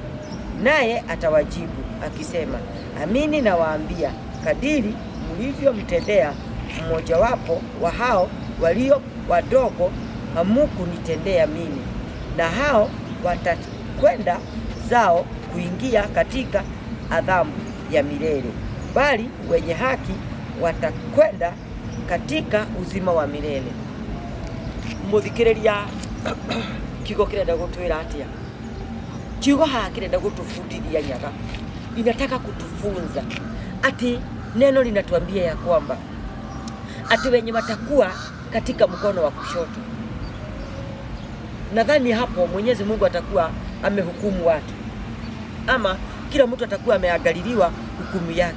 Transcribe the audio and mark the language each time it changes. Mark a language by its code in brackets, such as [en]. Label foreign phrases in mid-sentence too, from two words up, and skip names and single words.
[sw] Naye atawajibu akisema, amini nawaambia, kadiri mlivyomtendea mmojawapo wa hao walio wadogo, hamukunitendea mimi. Na hao watakwenda zao kuingia katika adhabu ya milele, bali wenye haki watakwenda katika uzima wa milele. [ki] Muthikĩrĩria, kiugo kĩrenda gũtwĩra atĩa? Kiugo haha kĩrenda gũtũbundithia Nyaga, [sw] inataka kutufunza ati neno linatuambia ya kwamba ati wenye watakuwa katika mkono wa kushoto, nadhani hapo Mwenyezi Mungu atakuwa amehukumu watu, ama kila mtu atakuwa ameangaliliwa hukumu yake.